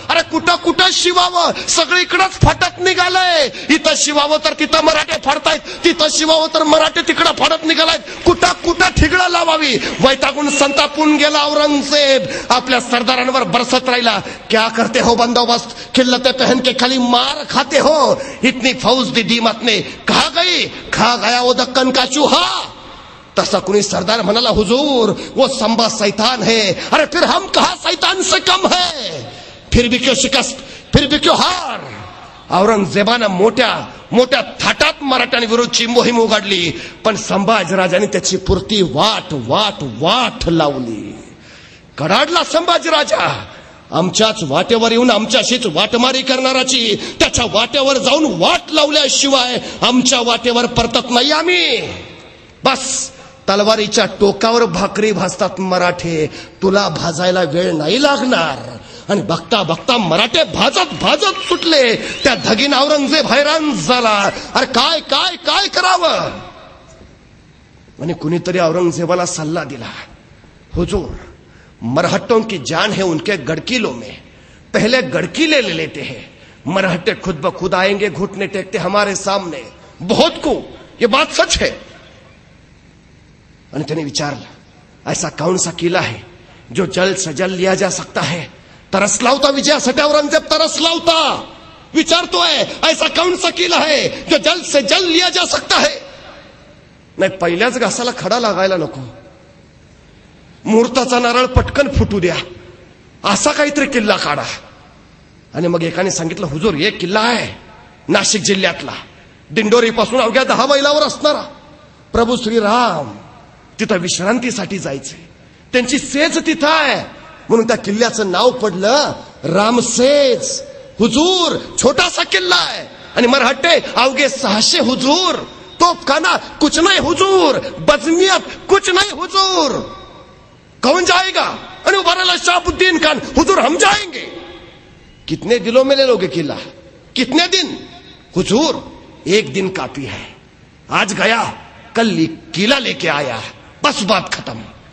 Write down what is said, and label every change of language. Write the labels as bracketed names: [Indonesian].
[Marathi] अरे कुठं शिवावं, सगळीकडेच फाटत निघालंय. इथं शिवावं तर तिथं मराठे फाडतायत, तिथं शिवावं तर मराठे तिकडं फाडत निघालायत. कुठं ठिगळं लावावी. वैतागून संतापून गेला औरंगजेब. आपल्या सरदारांवर बरसत राहिला. [Hindi] क्या करते हो बंदोबस्त, खिल्लते पहन के खाली मार खाते हो. इतनी फौज दी दीमत ने खा गया वो दक्कन का चूहा. [Marathi] तसा कुणी सरदार म्हणाला, [Hindi] हुजूर वो संभा शैतान है. अरे फिर हम कहा शैतान से कम है. फिर भी क्यों शिकस्त, फिर भी क्यों हार. [Marathi] औरंगजेबानं मोठ्या थाटात मराठ्यांविरुद्धची मोहीम उघडली. पण संभाजीराजांनी त्याची पुरती वाट लावली. कडाडला संभाजीराजा. आमच्याच वाटेवर येऊन आमच्याशीच वाटमारी करणाराची त्याच्या वाटेवर जाऊन वाट लावल्याशिवाय आमच्या वाटेवर परतत नाही आम्ही. बस तलवारीच्या टोकावर भाकरी भाजतात मराठे, तुला भाजायला वेळ नाही लागणार. आणि बघता मराठे भाजत सुटले. त्या धगीन औरंगजेब हैराण झाला. अरे काय करावं. आणि कुणीतरी औरंगजेबाला सल्ला दिला, [Hindi] हुजूर मरहट्टों की जान है उनके गड़किलों में, पहले गड़किले ले लेते हैं. मरहट्टे खुद ब खुद आएंगे, घुटने टेकते हमारे सामने. बहुत को ये बात सच है. [Marathi] आणि त्याने विचारलं, [Hindi] ऐसा कौन सा किला है जो जल्द से जल्द लिया जा सकता है. [Marathi] तरसला होता विजयासाठी औरंगजेब, तरसला होता. विचारतोय, [Hindi] ऐसा कौन सा किला है जो जल्द से जल्द लिया जा सकता है. [Marathi] नाही, पहिल्याच घासाला खडा लागायला नको. मुहूर्ताचा नारळ पटकन फुटू द्या, असा काहीतरी किल्ला काढा. आणि मग एकाने सांगितलं, हुजूर एक किल्ला आहे नाशिक जिल्ह्यातला, दिंडोरी पासून अवघ्या 10 मैलावर असणारा. प्रभू श्रीराम तिथं विश्रांतीसाठी जायचे, त्यांची सेज तिथं आहे. म्हणून त्या किल्ल्याचं नाव पडलं रामसेज. हुजूर छोटासा किल्ला आहे. आणि मराठे अवघे 600 हुजूर. [Hindi] तोफखाना कुछ नहीं हुजूर, बजमियत कुछ नहीं हुजूर. कौन जाएगा. [Marathi] आणि उभारला [Hindi] शहाबुद्दीन खान, हुजूर हम जाएंगे. कितने दिनों में ले लोगे किला, कितने दिन. हुजूर 1 दिन काफी है. आज गया कल किला लेके आया, बस बात खत्म.